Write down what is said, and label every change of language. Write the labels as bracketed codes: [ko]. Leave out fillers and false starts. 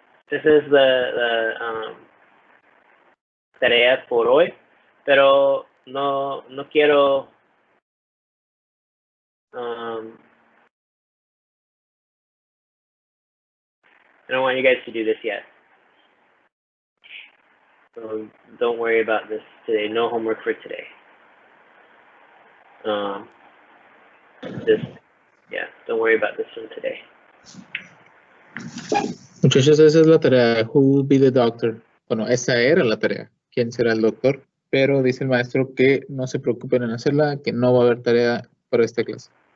[en] es la tarea por hoy, pero no quiero I don't want you guys to do this yet. So don't worry about this today. No homework for today. Don't worry about this one today. [es] Muchachos, esa es la tarea. Who will be the doctor? Bueno, esa era la tarea. ¿Quién será el doctor? Pero dice el maestro que no se preocupen en hacerla, que no va a haber tarea para esta clase.